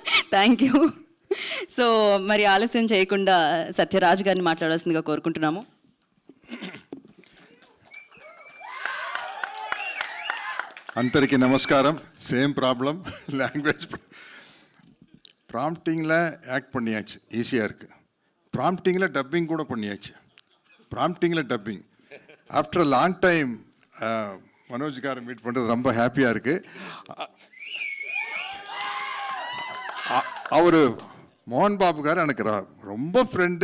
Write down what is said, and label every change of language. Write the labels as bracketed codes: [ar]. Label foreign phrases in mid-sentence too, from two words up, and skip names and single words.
[en] Thank you. [te] సో మరి ఆలస్యం చేయకుండా సత్యరాజ్ గారిని మాట్లాడాల్సిందిగా కోరుకుంటున్నాము. అందరికీ నమస్కాரம். [en] same problem, language prompting [ta] ஆக்ட் பண்ணியாச்சு, ஈஸியாக இருக்குது. [en] prompting dubbing [ta] கூட பண்ணியாச்சு. [en] prompting dubbing after long time [ta] மனோஜ்காரை மீட் பண்ணுறது ரொம்ப ஹாப்பியாக இருக்குது. அவர் மோகன் பாபுக்கார் எனக்கு ரொம்ப ஃப்ரெண்டு.